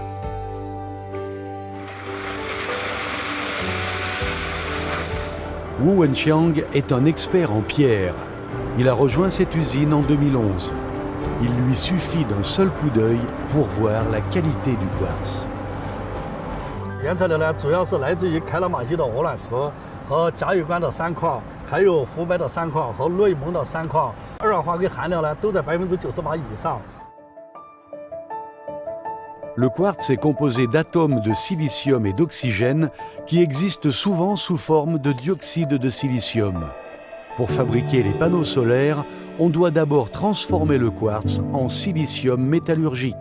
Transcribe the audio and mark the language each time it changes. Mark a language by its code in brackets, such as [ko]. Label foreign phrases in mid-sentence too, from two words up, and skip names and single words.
[fr] Wu Wenxiang est un expert en pierre. Il a rejoint cette usine en 2011. Il lui suffit d'un seul coup d'œil pour voir la qualité du quartz. [zh] 原材料呢，主要是来自于开朗马溪的鹅卵石和嘉峪关的3矿，还有湖北的3矿和内蒙的3矿。二氧化硅含量呢都在98%以上。 [fr] Le quartz est composé d'atomes de silicium et d'oxygène qui existent souvent sous forme de dioxyde de silicium. Pour fabriquer les panneaux solaires, on doit d'abord transformer le quartz en silicium métallurgique.